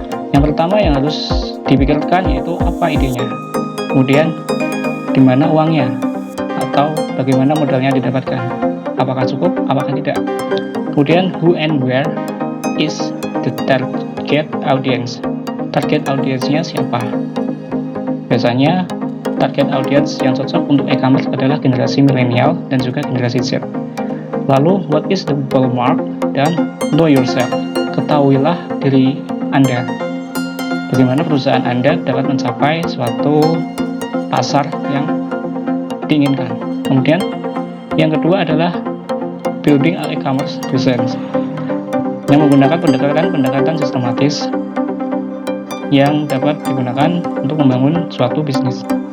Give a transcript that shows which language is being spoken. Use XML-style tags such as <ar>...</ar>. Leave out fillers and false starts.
<id>Yang pertama yang harus dipikirkan yaitu apa idenya, kemudian di mana uangnya, atau bagaimana modalnya didapatkan, apakah cukup, apakah tidak. Kemudian</id> <en>who and where is the target audience.</en> <id>Target audience-nya siapa? Biasanya target audience yang cocok untuk e-commerce adalah generasi milenial dan juga generasi Z. Lalu</id> <en>what is the ballpark, dan know yourself.</en> <id>Ketahuilah diri Anda. Bagaimana perusahaan Anda dapat mencapai suatu pasar yang diinginkan. Kemudian yang kedua adalah</id> <en>building e-commerce presence,</en> <id>yang menggunakan pendekatan sistematis yang dapat digunakan untuk membangun suatu bisnis.</id>